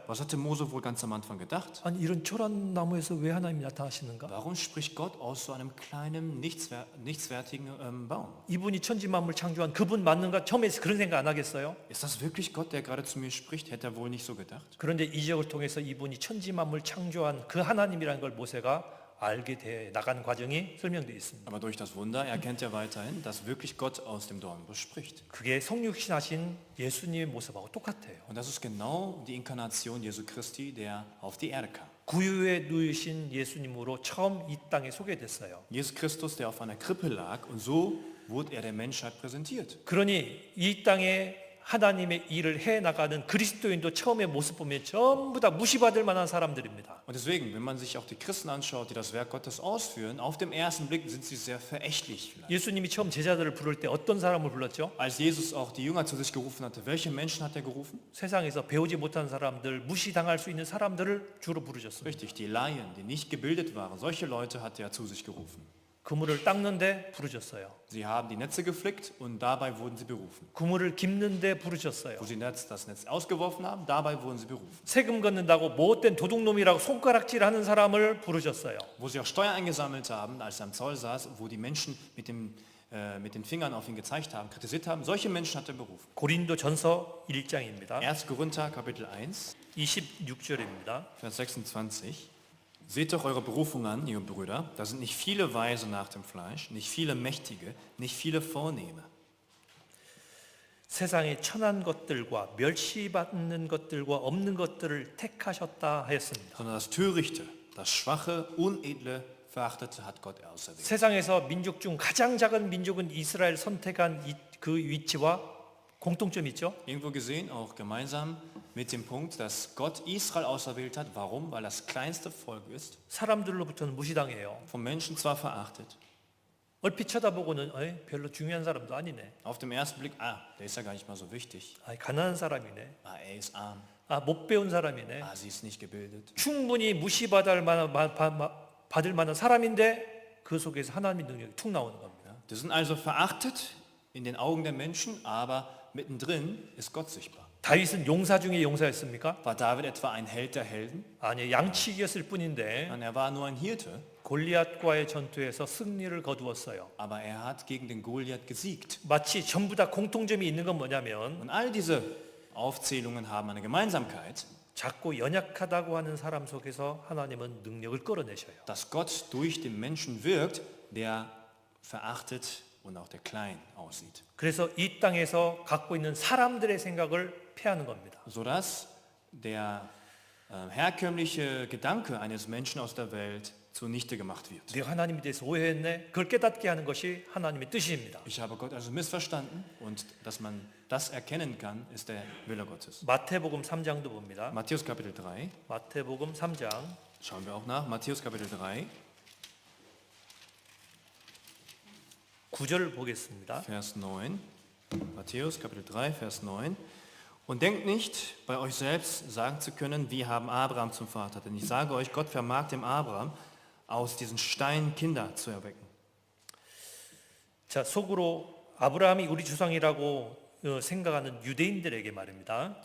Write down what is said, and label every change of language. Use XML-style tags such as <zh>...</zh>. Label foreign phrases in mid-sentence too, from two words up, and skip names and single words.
<de>Was hatte Mose wohl ganz am Anfang gedacht?</de> <ko>아니 이런 초란 나무에서 왜 하나님이 나타나시는가?</ko> <de>Warum spricht Gott aus so einem kleinen, nichtswertigen Baum?</de> <ko>이분이 천지만물 창조한 그분 맞는가? 처음에 그런 생각 안 하겠어요?</ko> <de>Ist das wirklich Gott, der gerade zu mir spricht? Hätte er wohl nicht so gedacht?</de> <ko>그런데 이적을 통해서 이분이 천지만물 창조한 그 하나님이라는 걸 모세가 알게 돼 나가는 과정이 설명되어 있습니다.</ko> <de>Aber durch das Wunder erkennt er weiterhin, dass wirklich Gott aus dem Dornbusch spricht.</de> <ko>그게 성육신하신 예수님의 모습하고 똑같아요.</ko> <de>Und das ist genau die Inkarnation Jesu Christi, der auf die Erde kam.</de> <ko>구유에 누이신 예수님으로 처음 이 땅에 소개됐어요.</ko> <de>Jesus Christus, der auf einer Krippe lag, und so wurde er der Menschheit präsentiert.</de> <ko>그러니 이 땅에 하나님의 일을 해 나가는 그리스도인도 처음에 모습 보면 전부 다 무시받을 만한 사람들입니다.</ko> <de>Und deswegen, wenn man sich auch die Christen anschaut, die das Werk Gottes ausführen, auf den ersten Blick sind sie sehr verächtlich vielleicht.</de> <ko>예수님이 처음 제자들을 부를 때 어떤 사람을 불렀죠?</ko> <de>Als Jesus auch die Jünger zu sich gerufen hatte, welche Menschen hat er gerufen?</de> <ko>세상에서 배우지 못한 사람들, 무시당할 수 있는 사람들을 주로 부르셨습니다.</ko> <de>Richtig, die Laien, die nicht gebildet waren, solche Leute hat er zu sich gerufen.</de> <ko>그물을 닦는데 부르셨어요.</ko> <de>Sie haben die Netze geflickt und dabei wurden sie berufen.</de> <ko>그물을 깁는데 부르셨어요.</ko> <de>Wo sie das Netz ausgeworfen haben, dabei wurden sie berufen.</de> <ko>세금 걷는다고 못된 도둑놈이라고 손가락질하는 사람을 부르셨어요.</ko> <de>Wo sie auch Steuer eingesammelt haben, als er am Zoll saß, wo die Menschen mit den Fingern auf ihn gezeigt haben, kritisiert haben, solche Menschen hat er berufen.</de> <ko>고린도전서 1장입니다.</ko> <de>1. Korinther, Kapitel 1,</de> <ko>26절입니다.</ko> <de>Vers 26. Seht doch eure Berufung an, ihr Brüder, da sind nicht viele Weise nach dem Fleisch, nicht viele Mächtige, nicht viele Vornehme.</de> <ko>세상의 천한 것들과 멸시받는 것들과 없는 것들을 택하셨다 하였습니다.</ko> <de>Sondern das Törichte, das Schwache, Unedle, Verachtete hat Gott auserwählt.</de> <ko>세상에서 민족 중 가장 작은 민족은 이스라엘 선택한 그 위치와 공통점이 있죠.</ko> <de>Irgendwo gesehen, auch gemeinsam mit dem Punkt, dass Gott Israel auserwählt hat. Warum? Weil das kleinste Volk ist,</de> <ko>사람들로부터는 무시당해요.</ko> <de>von Menschen zwar verachtet,</de> <ko>얼핏 쳐다보고는 별로 중요한 사람도 아니네.</ko> <de>auf den ersten Blick, der ist ja gar nicht mal so wichtig.</de> <ko>가난한 사람이네.</ko> <de>Er ist arm,</de> <ko>못 배운 사람이네.</ko> <de>sie ist nicht gebildet.</de> <ko>충분히 무시받을 만한 사람인데 그 속에서 하나님의 능력이 툭 나오는 겁니다.</ko> <de>Die sind also verachtet in den Augen der Menschen, aber mittendrin ist Gott sichtbar.</de> <ko>다윗은 용사 중에 용사였습니까?</ko> <de>War David etwa ein Held der Helden?</de> <ko>아니, 양치기였을 뿐인데</ko> <de>Nein, er war nur ein Hirte,</de> <ko>골리앗과의 전투에서 승리를 거두었어요.</ko> <de>aber er hat gegen den Goliath gesiegt.</de> <ko>마치 전부 다 공통점이 있는 건 뭐냐면</ko> <de>Und all diese Aufzählungen haben eine Gemeinsamkeit,</de> <ko>작고 연약하다고 하는 사람 속에서 하나님은 능력을 끌어내셔요.</ko> <de>dass Gott durch den Menschen wirkt, der verachtet und auch der klein aussieht.</de> <ko>그래서 이 땅에서 갖고 있는 사람들의 생각을 패하는 겁니다.</ko> <de>Sodass der herkömmliche Gedanke eines Menschen aus der Welt zunichte gemacht wird.</de> <ko>내가 하나님에 대해서 오해했네. 그걸 깨닫게 하는 것이 하나님의 뜻입니다.</ko> <de>Ich habe Gott also missverstanden, und dass man das erkennen kann, ist der Wille Gottes.</de> <ko>마태복음 3장도 봅니다.</ko> <de>Matthäus Kapitel 3,</de> <ko>마태복음 3장</ko> <de>schauen wir auch nach, Matthäus Kapitel 3,</de> <ko>9절 보겠습니다.</ko> <de>Vers 9. Matthäus Kapitel 3, Vers 9. Und denkt nicht, bei euch selbst sagen zu können, wir haben Abraham zum Vater. Denn ich sage euch, Gott vermag dem Abraham, aus diesen Steinen Kinder zu erwecken.</de> <ko>자, 속으로 아브라함이 우리 조상이라고 생각하는 유대인들에게 말입니다.</ko>